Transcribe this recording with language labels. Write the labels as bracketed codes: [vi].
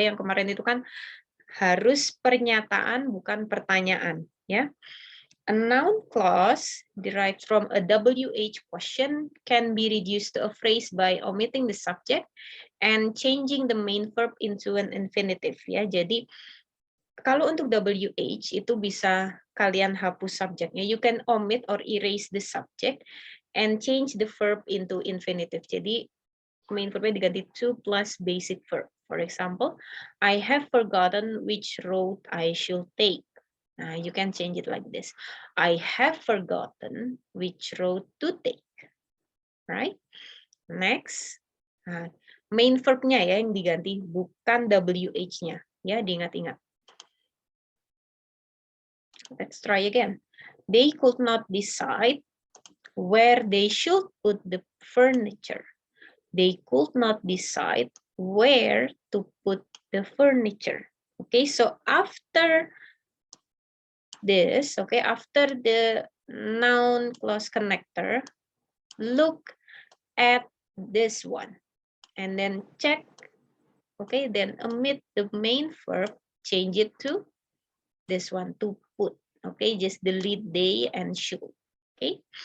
[id] Yang kemarin itu kan harus pernyataan bukan pertanyaan ya. [en] A noun clause derived from a WH question can be reduced to a phrase by omitting the subject and changing the main verb into an infinitive ya. [id] Jadi kalau untuk WH itu bisa kalian hapus subjeknya. [en] You can omit or erase the subject and change the verb into infinitive. [id] Jadi main verbnya diganti to plus basic verb. [en] For example, I have forgotten which road I should take. You can change it like this. I have forgotten which road to take. Right? [id] Next, main verbnya ya yang diganti, bukan WH-nya. Ya, diingat-ingat. [en] Let's try again. They could not decide where they should put the furniture. They could not decide where to put the furniture. Okay, so after this, okay, after the noun clause connector, look at this one and then check, okay, then omit the main verb, change it to this one, to put, okay, just delete they and should, okay.